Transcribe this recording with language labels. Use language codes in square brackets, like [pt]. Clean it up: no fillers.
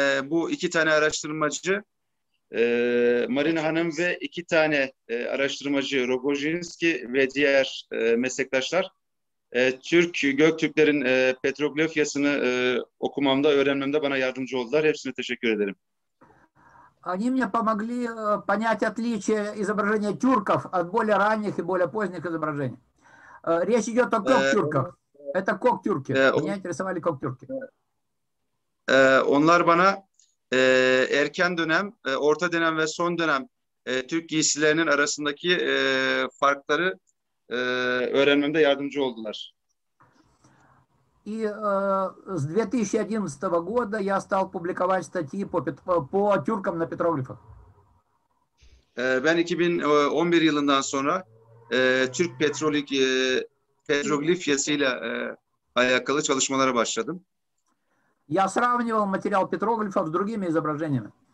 [tr] Bu iki tane araştırmacı, Marina Hanım ve iki tane araştırmacı, Rogojinski ve diğer meslektaşlar, Göktürklerin petroglifyasını okumamda, öğrenmemde bana yardımcı oldular. Hepsine teşekkür ederim. [ru] Они мне помогли понять отличие изображения тюрков от более ранних и более поздних изображений. Речь идет о кок-тюрках. Это кок-тюрки. Меня интересовали кок-тюрки. [tr] Onlar bana erken dönem, orta dönem ve son dönem Türk giysilerinin arasındaki farkları öğrenmemde yardımcı oldular. [ru] И с 2011 года я стал публиковать статьи по тюркам на петроглифах. [tr] Ben 2011 yılından sonra Türk petroglifyasıyla alakalı çalışmalara başladım. [ru] Я сравнивал материал петроглифов с другими изображениями.